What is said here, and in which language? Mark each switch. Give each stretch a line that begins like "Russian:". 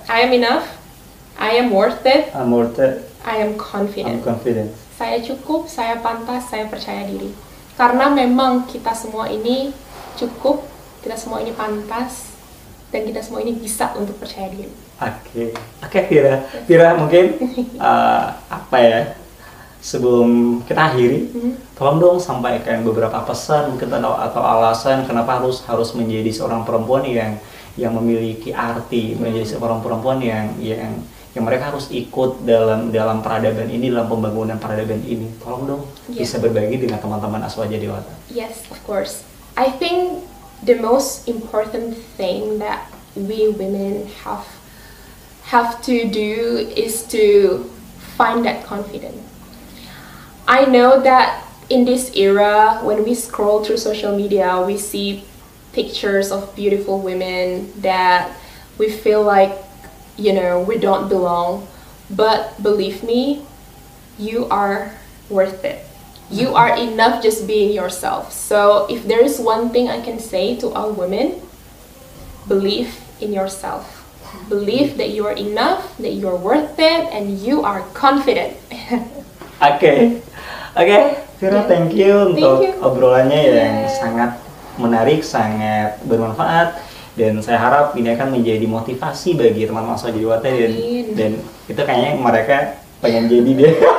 English: I am worth it, I am confident. I'm confident.
Indonesian: Saya cukup, saya pantas, saya percaya diri. Karena memang kita semua ini cukup, kita semua ini pantas, dan kita semua ini bisa untuk percaya diri. Oke, Vira mungkin apa ya? Sebelum kita akhiri, tolong dong sampaikan beberapa pesan mungkin atau alasan kenapa harus menjadi seorang perempuan yang memiliki arti, menjadi seorang perempuan yang mereka harus ikut dalam peradaban ini, dalam pembangunan peradaban ini. Tolong dong bisa berbagi dengan teman-teman Aswaja Dewata.
English: Yes, of course. I think the most important thing that we women have to do is to find that confidence. I know that in this era, when we scroll through social media, we see pictures of beautiful women that we feel like, you know, we don't belong. But believe me, you are worth it. You are enough just being yourself. So if there is one thing I can say to all women, believe in yourself. Believe that you are enough, that you are worth it, and you are confident.
Indonesian: Oke, Vira,
English: thank you
Indonesian: untuk obrolannya yang sangat menarik, sangat bermanfaat, dan saya harap ini akan menjadi motivasi bagi teman-teman Aswaja Dewata dan itu kayaknya mereka pengen jadi deh.